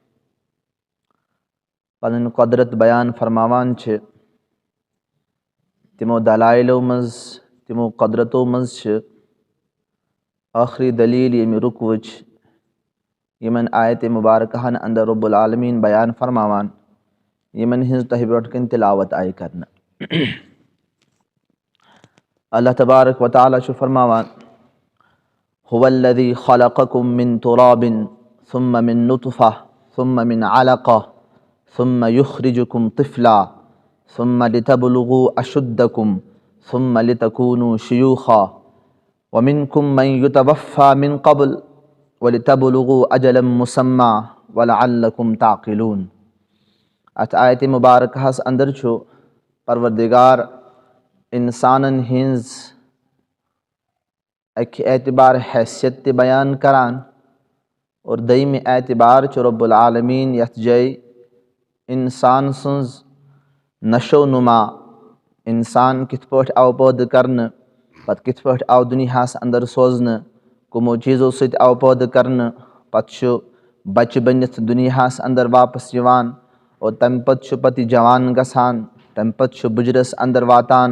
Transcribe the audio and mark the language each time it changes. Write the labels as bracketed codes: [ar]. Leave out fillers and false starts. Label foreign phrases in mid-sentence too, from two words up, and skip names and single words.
[ks] پنٕنۍ قۄدرت بیان فرماوان چھِ، تِمو دلائلو منٛز تِمو قۄدرتو منٛز چھِ ٲخری دلیٖل ییٚمہِ رُکوٕچ یِمن آیتِ مُبارکہن اندر [ar] رب العالمیٖن [ks] بیان فرماوان، یِمن ہٕنٛز تۄہہِ برونٛٹھ کَنۍ تلاوت آیہِ کرنہٕ۔ اللہ [ar] تبارک و تعالیٰ [ks] چھُ فرماوان: [ar] هو الذي خلقكم من تراب ثم من نطفة ثم من علقة ثم يخرجكم طفلا ثم لتبلغوا أشدكم ثم لتكونوا شيوخا ومنكم من يتوفى من قبل ولتبلغوا أجلا مسمى ولعلكم تعقلون۔ [ks] اتھ آیتِ مبارکہس اندر چھُ پروردگار انسانن ہٕنٛز اکہِ اعتبار حیثیت تہِ بیان کران، اور دوٚیمہِ اعتبار چھُ [ar] رب العالمیٖن [ks] یتھ جایہِ انسان سٕنٛز نشو نما، انسان کِتھ پٲٹھۍ آو پٲدٕ کرنہٕ، پتہٕ کِتھ پٲٹھۍ آو دُنیاہس اندر سوزنہٕ، کٕمو چیٖزو سۭتۍ آو پٲدٕ کرنہٕ، پتہٕ چھُ بچہِ بٔنِتھ دُنیاہس اندر واپس یِوان، اور تمہِ پتہٕ چھُ پتہٕ یہِ جوان گژھان، تمہِ پتہٕ چھُ بُجرس اندر واتان۔